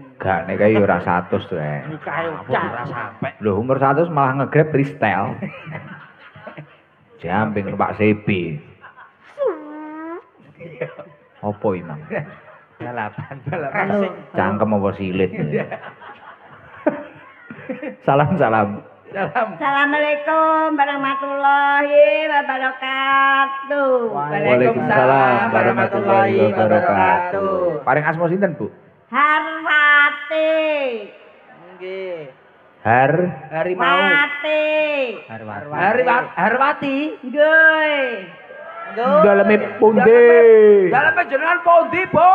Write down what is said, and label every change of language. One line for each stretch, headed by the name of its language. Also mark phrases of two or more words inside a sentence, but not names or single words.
Javanese: Gak nek kae ora 100 to ae. Kae ora sampe. Lho umur 100 malah nge-Grab freestyle. Jamping numpak CB. Apa iki, Mang? Balapan. Cangkem apa silit? Salam. Salam.
Arabic: السلام عليكم ورحمة الله وبركاته. وعليكم السلام ورحمة الله وبركاته.
Javanese: Paring asma sinten, Bu? Harwat Harwati. Nggih. Harimau. Wati. Harwati. Nggih. Daleme pundi? Daleme jenengan pundi, Bu?